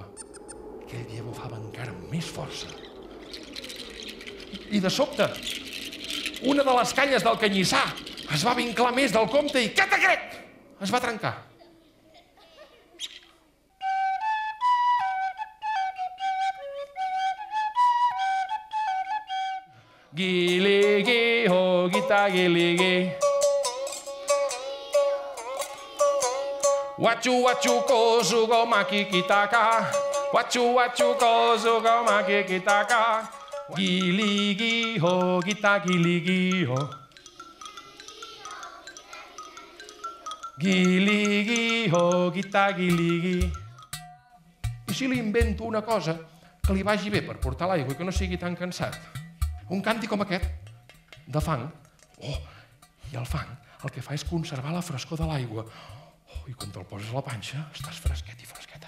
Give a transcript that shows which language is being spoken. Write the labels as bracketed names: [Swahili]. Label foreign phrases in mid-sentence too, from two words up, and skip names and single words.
[Catalan] Aquell dia bufava encara amb més força. I de sobte, una de les canyes del canyissar es va vinclar més del compte i catacret! Es va trencar. Gili-gi, ho, gita-gili-gi. Wachu, kozu, go, maki-kitaka. Wachu, kozu, go, maki-kitaka. Gili-gi, ho, gita-gili-gi, ho. Gili-gi, ho, gita-gili-gi. I si li invento una cosa que li vagi bé per portar l'aigua i que no sigui tan cansat? Un canti com aquest, de fang. Oh, i el fang el que fa és conservar la frescor de l'aigua. Oh, i quan te'l poses a la panxa, estàs fresquet i fresqueta.